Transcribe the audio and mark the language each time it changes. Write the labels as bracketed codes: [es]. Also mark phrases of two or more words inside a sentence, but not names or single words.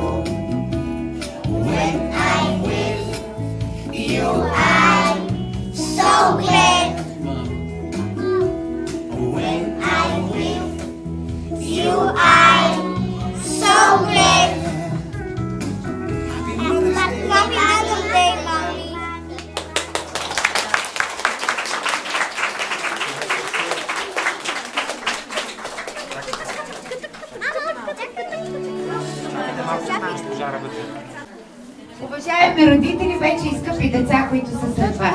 [en] When I'm with you, I'm so glad. When I'm with you, I'm so glad. Happy Mother's Day, Mommy. [bg] Уважаеми родители, вече и скъпи деца, които са сред вас.